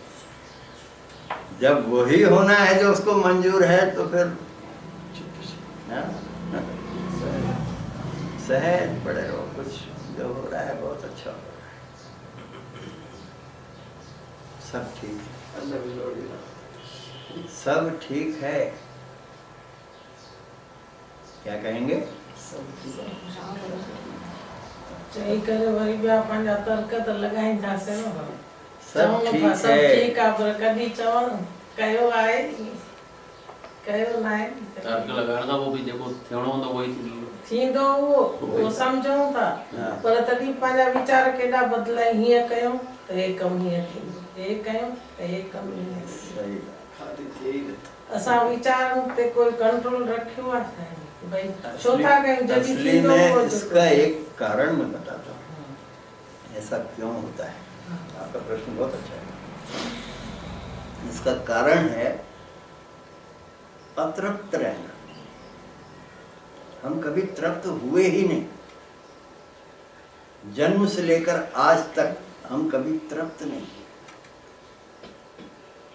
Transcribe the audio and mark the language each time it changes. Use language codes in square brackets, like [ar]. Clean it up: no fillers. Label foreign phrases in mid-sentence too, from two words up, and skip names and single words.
[hi] जब वही होना है जो उसको मंजूर है, तो फिर सहज पड़े रहो। कुछ जो हो रहा है बहुत अच्छा हो रहा है, सब ठीक है, सब ठीक है। क्या कहेंगे? [sd] चई करे वरी ॿिया पंहिंजा तर्क त लॻाईंदासीं न। [hi] सब ठीक है, [sd] सब ठीक आहे, पर कॾहिं चवण कयो आहे, कयो न आहे। तर्क लॻाइण खां पोइ बि जेको थियणो हूंदो उहो ई थींदो उहो सम्झूं था, पर तॾहिं पंहिंजा वीचार केॾा बदिलाए। हीअं कयूं त हे कमु हीअं थींदो, हे कयूं त हे कमु हीअं थींदो। असां वीचारनि ते कोई कंट्रोल रखियो आहे भाई, छो था कयूं? जॾहिं [hi] असली में इसका एक कारण मैं बताता हूँ, ऐसा क्यों होता है। आपका प्रश्न बहुत अच्छा है। इसका कारण है अतृप्त रहना। हम कभी तृप्त हुए ही नहीं, जन्म से लेकर आज तक हम कभी तृप्त नहीं।